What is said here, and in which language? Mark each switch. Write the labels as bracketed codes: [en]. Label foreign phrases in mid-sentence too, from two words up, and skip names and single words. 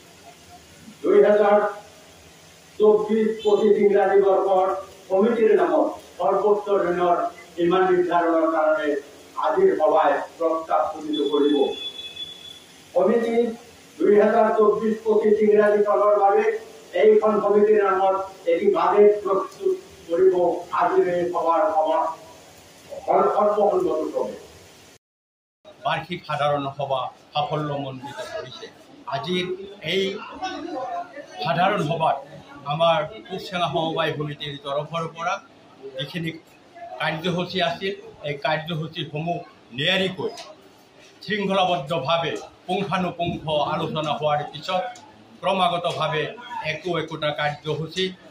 [as] 2024-25 ইংরাজি বর্ষর কমিটির নামক সর্বোচ্চ ঋণের সীমা নির্ধারণের কারণে আজির সভায় প্রস্তাব গৃহীত করিব। কমিটি 2024-25 ইংরাজি চলরভাবে এইখন কমিটির নামত এটি বাজেট প্রস্তুত করিব। আজির এই সভার সর্বসম্মতক্রমে বার্ষিক সাধারণ সভা সাফল্যমণ্ডিত কৰিছে। আজিৰ এই সাধাৰণ সভাত আমাৰ কুকচেঙা সমবায় সমিতিৰ তৰফৰ পৰা যিখিনি কাৰ্যসূচী আছিল এই কাৰ্যসূচীসমূহ নিয়াৰিকৈ শৃংখলাবদ্ধভাৱে পুংখানুপুংখ আলোচনা হোৱাৰ পিছত ক্ৰমাগতভাৱে একোটা কাৰ্যসূচী